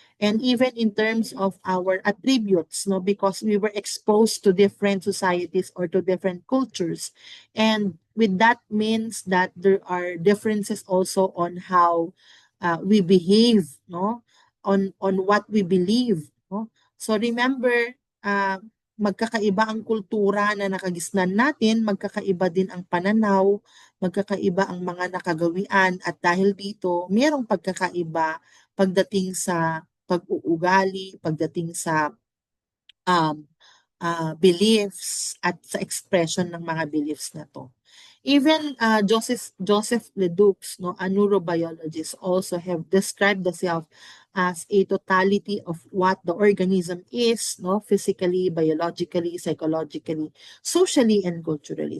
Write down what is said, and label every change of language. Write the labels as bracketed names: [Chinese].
[English] And even in terms of our attributes, no, because we were exposed to different societies or to different cultures. And with that means that there are differences also on how we behave, no, on what we believe, no. [Filipino] So remember, magkakaiba ang kultura na nakagisnan natin, magkakaiba din ang pananaw, magkakaiba ang mga nakagawian, at dahil dito, mayroong pagkakaiba pagdating sa pag-uugali, pagdating sa um, beliefs at sa expression ng mga beliefs na to. [English] Even Joseph Leduc, no, a neurobiologist, also have described the self as a totality of what the organism is, no, physically, biologically, psychologically, socially, and culturally.